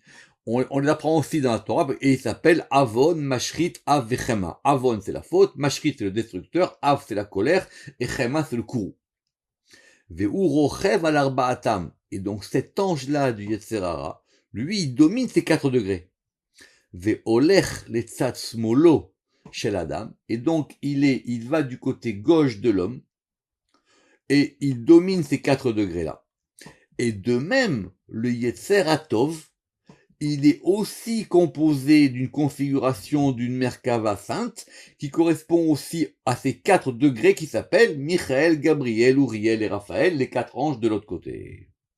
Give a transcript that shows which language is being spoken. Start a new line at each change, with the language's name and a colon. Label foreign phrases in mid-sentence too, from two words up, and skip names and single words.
French: On l'apprend aussi dans la Torah, et il s'appelle
Hebrew: עוון, משחית, אף, וחמה.
French: Avon, c'est la faute, Mashrit, c'est le destructeur, Av, c'est la colère, et Chema, c'est le courroux.
Hebrew: ורוכב על ארבעתם.
French: Et donc cet ange-là du Yetzerara, lui, il domine ces 4 degrés.
Hebrew: והולך לצד שמאלו של אדם.
French: Et donc il va du côté gauche de l'homme, et il domine ces 4 degrés-là. Et de même, le Yetzeratov, il est aussi composé d'une configuration d'une Merkava sainte, qui correspond aussi à ces 4 degrés qui s'appellent Michael, Gabriel, Uriel et Raphaël, les 4 anges de l'autre côté.